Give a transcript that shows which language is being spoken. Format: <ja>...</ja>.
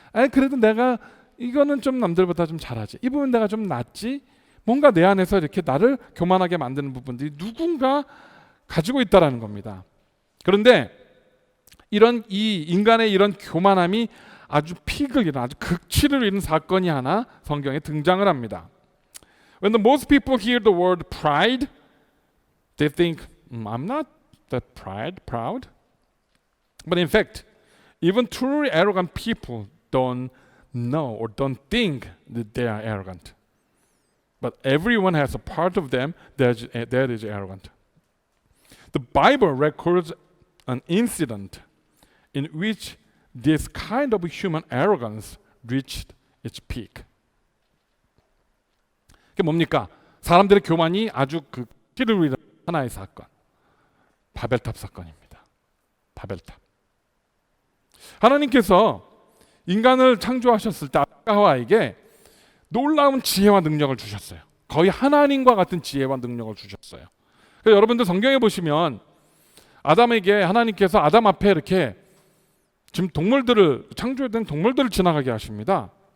<ko>그래도 내가 이거는 좀 남들보다 좀 잘하지, 이 부분 내가 좀 낫지, 뭔가 내 안에서 이렇게 나를 교만하게 만드는 부분들이 누군가 가지고 있다라는 겁니다. 그런데 이 인간의 이런 교만함이 아주 피극 이런 아주 극치를 이룬 사건이 하나 성경에 등장을 합니다.</ko> <en>When the most people hear the word pride, they think, I'm not that proud. But in fact, even truly arrogant people don't know or don't think that they are arrogant. But everyone has a part of them that is arrogant. The Bible records an incident in which this kind of human arrogance reached its peak.</en> <ko>그게 뭡니까? 사람들의 교만이 아주 씨를 위한 하나의 사건, 바벨탑 사건입니다. 바벨탑. 하나님께서 인간을 창조하셨을 때 하와에게 놀라운 지혜와 능력을 주셨어요. 거의 하나님과 같은 지혜와 능력을 주셨어요. 그래서 여러분들 성경에 보시면 아담에게 하나님께서 아담 앞에 이렇게 지금 동물들을 창조된 동물들을 지나가게 하십니다.</ko>